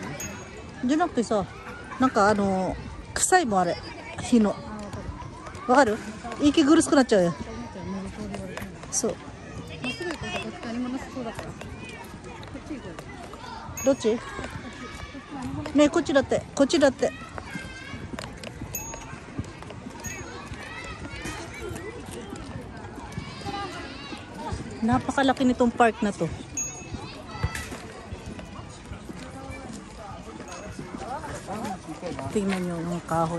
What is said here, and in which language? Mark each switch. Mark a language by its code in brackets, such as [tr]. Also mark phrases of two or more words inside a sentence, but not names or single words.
[ja] じゃなくてさ、なんか臭いもんあれ、火の。わかる？息苦しくなっちゃうよ。そう。どっち？ねえ、こっちだって、こっちだって。 [tl] Napakalaki nitong park na to. Tingnan nyo yung kahoy.